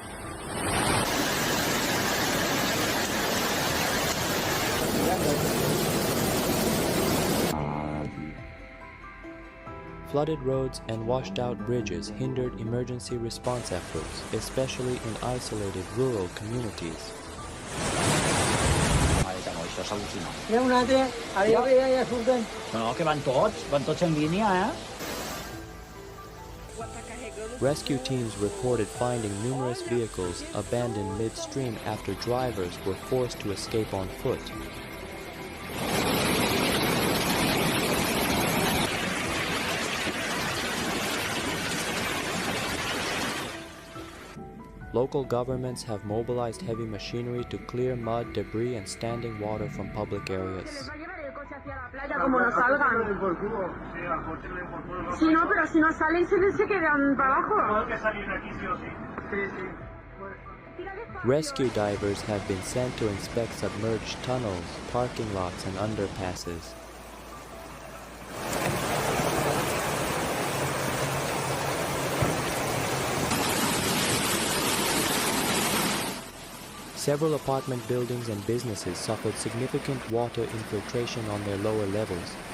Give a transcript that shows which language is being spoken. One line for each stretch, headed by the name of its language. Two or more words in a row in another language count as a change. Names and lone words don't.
English: Flooded roads and washed-out bridges hindered emergency response efforts, especially in isolated rural communities.
Catalan: No, que van tots en línia,
English: Rescue teams reported finding numerous vehicles abandoned midstream after drivers were forced to escape on foot. Local governments have mobilized heavy machinery to clear mud, debris, and standing water from public areas.
Spanish: como no salgan. Si no, pero si no salen se quedan para abajo.
English: Rescue divers have been sent to inspect submerged tunnels, parking lots, and underpasses. Several apartment buildings and businesses suffered significant water infiltration on their lower levels.